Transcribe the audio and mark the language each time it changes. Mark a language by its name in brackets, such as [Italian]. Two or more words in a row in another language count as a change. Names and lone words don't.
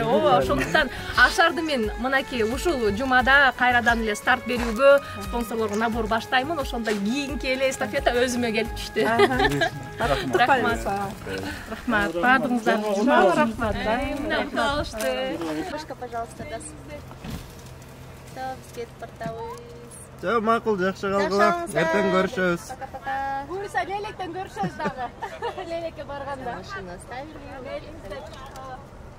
[Kyrgyz] Ошондуктан ашарды мен мынакей ушул жумада кайрадан эле старт берүүгө спонсорлорго набор баштаймын. Ошондо кийинки эле эстафета өзүмө келип түштү. Рахмат. Рахмат. Баардыгыңыздарга рахмат. Башка, [Russian] пожалуйста, до суда. [Kyrgyz] Все, кетип бартабыз. Жок, макул, жакшы калгыла. Эртең көрүшөбүз. Пока-пока. Буюрса лелектен көрүшөбүз дагы. Лелекке барганда. [Russian] Машина ставили.